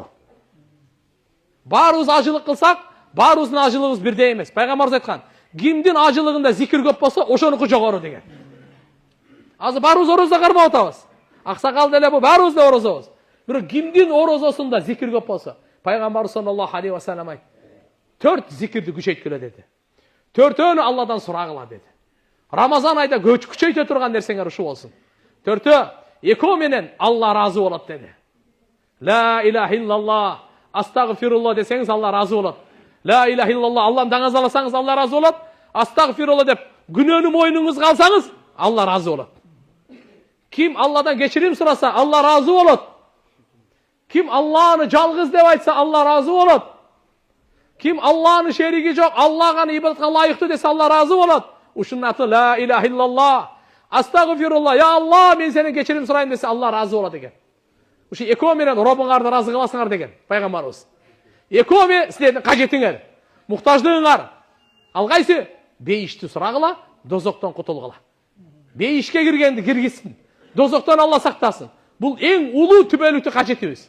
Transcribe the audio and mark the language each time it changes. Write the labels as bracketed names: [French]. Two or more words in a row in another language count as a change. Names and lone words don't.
[Kyrgyz] Баарыбыз ажылык кылсак, баарыбыздын ажылыгыбыз бирдей эмес. Пайгамбарыбыз айткан, кимдин ажылыгында зикир көп болсо, ошонуку жогору деген. Азыр баарыбыз орозо кармап атабыз. Аксакал деле бу баарыбыз да орозобуз. Бирок кимдин орозосунда зикир көп болсо, Пайгамбарыбыз [Arabic] صلى الله عليه وسلم [Kyrgyz] айтты. 4 зикирди күчөйткүлө деди. 4-өнү Алладан сурагыла деди. Рамазан айда күчөйтө турган нерсеңер ушу болсун. Төртөө, экөө менен Алла разы болот деди. [Arabic] لا إله إلا الله, [Kyrgyz] астагфирулла десеңиз Алла разы болот. [Arabic] لا إله إلا الله, [Kyrgyz] Алланы даңаз алсаңыз Алла разы болот. Астагфирулла деп күнөөнү мойнуңузга алсаңыз Алла разы болот. Ким Алладан кечирим сураса Алла разы болот. Ким Алланы жалгыз деп айтса Алла разы болот. Ким Алланы шериги жок, Аллага ибадатка лайыктуу десе Алла разы болот. Ушунун аты [Arabic] لا إله إلا الله. [Kyrgyz] Астагфирулла, [Arabic] يا الله, [Kyrgyz] мен сенен кечирим сурайын десе Алла разы болот экен. Ушу экөө менен Робуңарды разы кыласыңар деген пайгамбарыбыз. Экөө силердин кажетиңер, муктаждыгыңар. Ал кайсы? Бейишти сурагыла, дозоктон кутулгула. Бейишке киргенди киргизсин. Дозоктон Алла сактасын. Бул эң улуу түбөлүктүү кажетибиз.